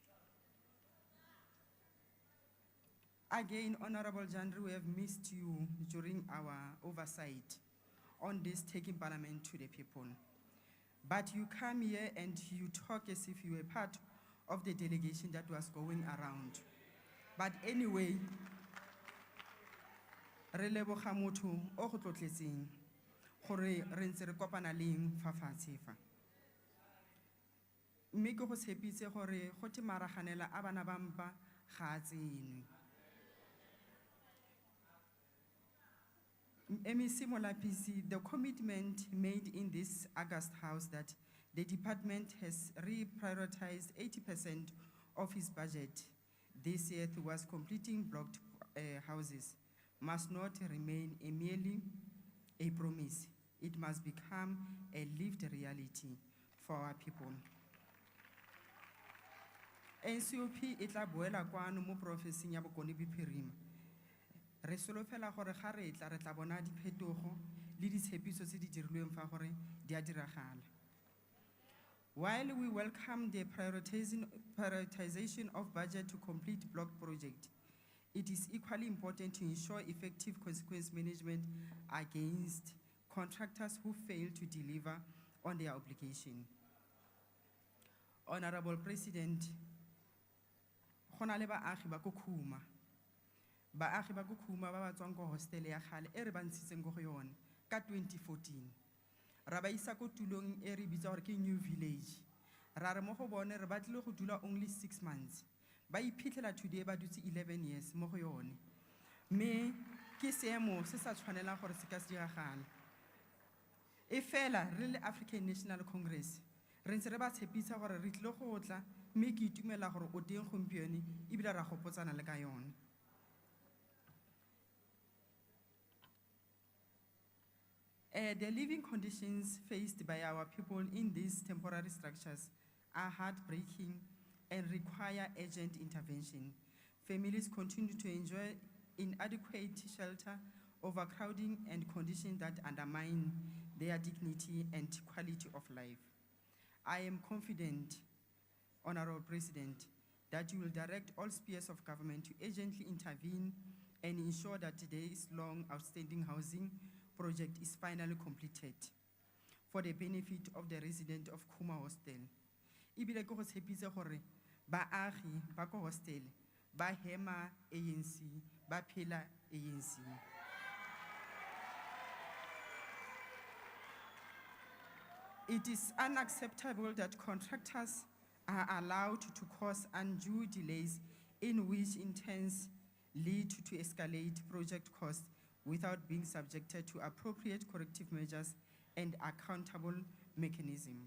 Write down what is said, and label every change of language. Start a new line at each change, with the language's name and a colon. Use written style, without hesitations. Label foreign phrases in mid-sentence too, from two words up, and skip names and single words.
English: Again, Honorable Jandri, we have missed you during our oversight on this Taking Parliament to the People. But you come here and you talk as if you were part of the delegation that was going around. But anyway,
Tswana: re leboga motho o go tlotletseng gore re ntse re kopana le eng fa fatshe fa. Mme ke go tshepitse gore go te maraganela a bana ba mpa ga a tsenwe.
English: MEC Molapisi, the commitment made in this August House that the department has reprioritized 80% of its budget this year towards completing blocked houses must not remain merely a promise. It must become a lived reality for our people.
Tswana: NCOP e tla boela kwano mo profenseng ya Bokone Bophirima. Re solofela gore ga re tla re tla bona diphetogo le ditshepiso tse di dirilweng fa gore di a diragala.
English: While we welcome the prioritization of budget to complete block project, it is equally important to ensure effective consequence management against contractors who fail to deliver on their obligation. Honorable President,
Tswana: go na le baagi ba ko Khuma. Baagi ba ko Khuma ba ba tswang ko hostel ya gale e re ba ntshitseng ko go yone ka 2014. Ra ba isa ko tulong e re bitsa gore ke New Village. Ra re mo go bone re batlile go dula
English: only 6 months.
Tswana: Ba iphitlhela today ba dutse 11 years mo go yone. Me ke seemo se sa tshwanela gore se ka se diragala. E fela re le African National Congress re ntse re ba tshepisa gore re tlile go tla mme ke itumela gore o teng gompieno ebile ra gopotsana le ka yone.
English: The living conditions faced by our people in these temporary structures are heartbreaking and require urgent intervention. Families continue to enjoy inadequate shelter, overcrowding, and conditions that undermine their dignity and quality of life. I am confident, Honorable President, that you will direct all spheres of government to urgently intervene and ensure that today's long outstanding housing project is finally completed for the benefit of the resident of Khuma Hostel.
Tswana: Ibile ko go tshepise gore baagi ba ko hostel ba hema ANC ba phela ANC.
English: It is unacceptable that contractors are allowed to cause undue delays in which in turns lead to escalate project costs without being subjected to appropriate corrective measures and accountable mechanism.